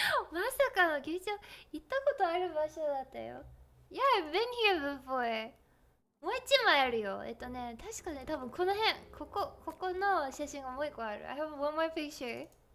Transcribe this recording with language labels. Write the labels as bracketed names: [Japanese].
[Japanese] まさかの局長、行ったことある場所だったよ。 [English] Yeah, I've been here before. [Japanese] もう一枚あるよ。確かね、多分この辺、ここの写真がもう一個ある。 [English] I have one more picture.